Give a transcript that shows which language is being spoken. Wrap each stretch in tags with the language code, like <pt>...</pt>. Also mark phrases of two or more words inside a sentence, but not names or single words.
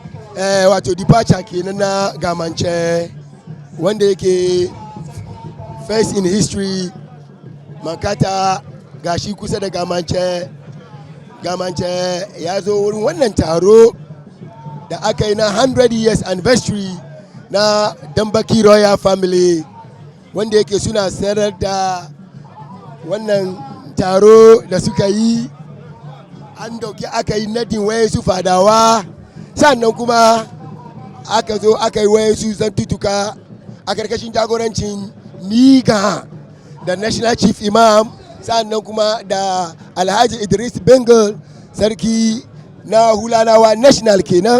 <ha>wato departure kenan na Gamance wanda yake</ha> <en>first in history.</en> <ha>Makata gashi kusa da Gamance ya zo wurin wannan taro da aka yi na 100</ha> <en>years anniversary</en> <ha>na DanBaki</ha> <en>royal family,</en> <ha>wanda yake suna sanar da wannan taro da suka yi. An dauki aka yi nadin wayansu fadawa, sannan kuma aka zo aka yi wayansu zantutuka a karkashin jagorancin Niga da</ha> <en>national chief imam,</en> <ha>sannan kuma da Alhaji Idris Bengal sarki na Hulanawa national kenan.</ha>